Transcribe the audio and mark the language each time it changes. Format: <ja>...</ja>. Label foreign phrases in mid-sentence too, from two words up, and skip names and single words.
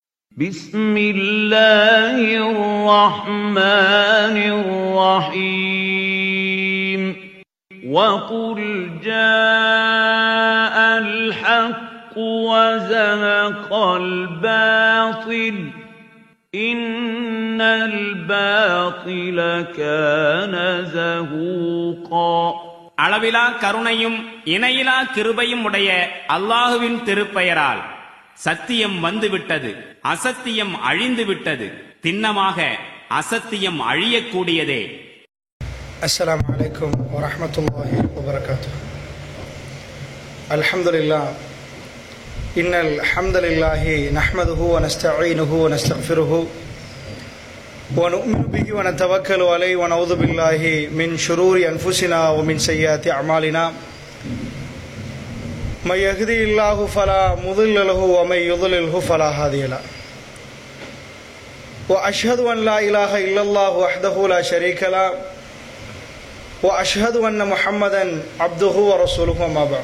<ar>بسم الله الرحمن الرحيم وقل جاء الحق وزهق الباطل إن الباطل كان زهوقا.</ar> <ta>அளவிலா கருணையும் இணையிலா கிருபையும் உடைய அல்லாஹுவின் திருப்பெயரால் சத்தியம் வந்துவிட்டது, அசத்தியம் அழிந்து விட்டது, திண்ணமாக அசத்தியம் அழியக்கூடியதே.</ta> <ar>السلام عليكم ورحمة الله وبركاته. الحمد لله إن الحمد لله نحمده ونستعينه ونستغفره ونؤمن به ونتوكل عليه ونعوذ بالله من شرور أنفسنا ومن سيئات أعمالنا. من يهدي الله فلا مضل له ومن يضلله فلا هادي له. وأشهد أن لا إله إلا الله وحده لا شريك له وأشهد أن محمدا عبده ورسوله وما بعد.</ar>